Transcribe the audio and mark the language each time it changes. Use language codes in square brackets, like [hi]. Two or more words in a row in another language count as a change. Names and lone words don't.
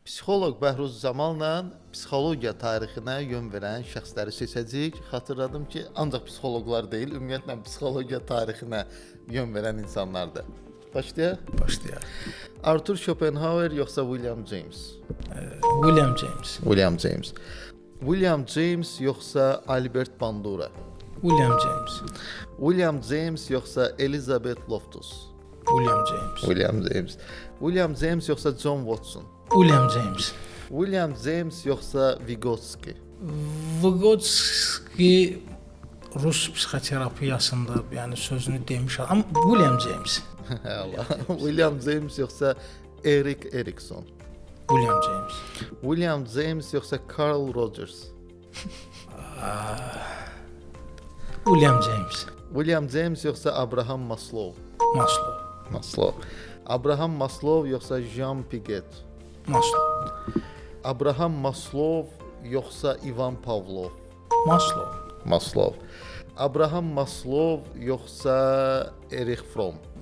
[az] Psixoloq Bəhruz Zamalla psixologiya tarixinə yön verən şəxsləri seçəcəyik. Xatırladım ki, ancaq psixoloqlar deyil, ümumiyyətlə psixologiya tarixinə yön verən insanlardır. Başlayaq? Başlayaq. Arthur Schopenhauer yoxsa William James? William James. William James. William James yoxsa Albert Bandura? William James. William James yoxsa Elizabeth Loftus? William James. William James. William James yoxsa John Watson? William James. William James yoxsa Vygotsky? Vygotsky Rus psixoterapiyasında, yəni sözünü demiş adam. William James. Allah. William James yoxsa Erik Erikson? William James. William James yoxsa Carl Rogers? William James. William James yoxsa Abraham Maslow? Maslow. Maslow. Abraham Maslow yoxsa Jean Piaget? Maslow. Abraham Maslow yoxsa Ivan Pavlov? Maslow. Maslow. Abraham Maslow yoxsa Erich Fromm?